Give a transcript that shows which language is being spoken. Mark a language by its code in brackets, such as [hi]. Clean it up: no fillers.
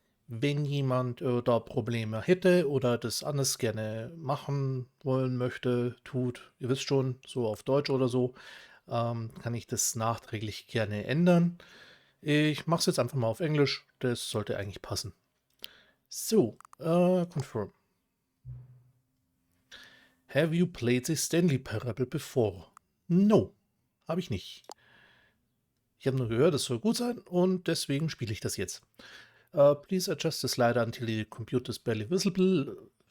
[de] Wenn jemand da Probleme hätte oder das anders gerne machen wollen möchte, tut, ihr wisst schon, so auf Deutsch oder so, kann ich das nachträglich gerne ändern. Ich mache es jetzt einfach mal auf Englisch, das sollte eigentlich passen. [en] So, confirm. Have you played the Stanley Parable before? [de] No, habe ich nicht. Ich habe nur gehört, es soll gut sein und deswegen spiele ich das jetzt. [en] Please adjust the slider until the computer is barely visible.